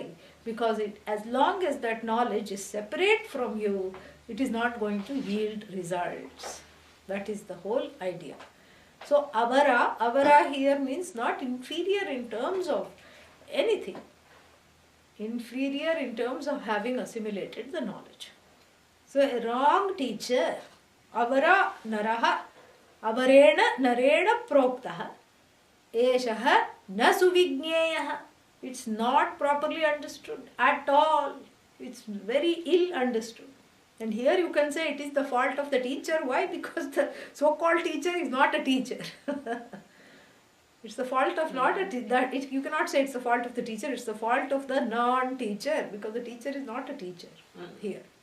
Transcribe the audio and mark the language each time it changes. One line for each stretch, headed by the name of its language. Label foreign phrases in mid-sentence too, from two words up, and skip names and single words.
English: Because as long as that knowledge is separate from you, it is not going to yield results. That is the whole idea. So avara here means not inferior in terms of anything. Inferior in terms of having assimilated the knowledge. So a wrong teacher,
Sanskrit: अवरः नरः, अवरेण नरेण प्रोक्तः, एषः न सुविज्ञेयः.
English: It's not properly understood at all. It's very ill understood. And here you can say it is the fault of the teacher. Why? Because the so-called teacher is not a teacher. It's the fault of you cannot say it's the fault of the teacher, it's the fault of the non-teacher, because the teacher is not a teacher here.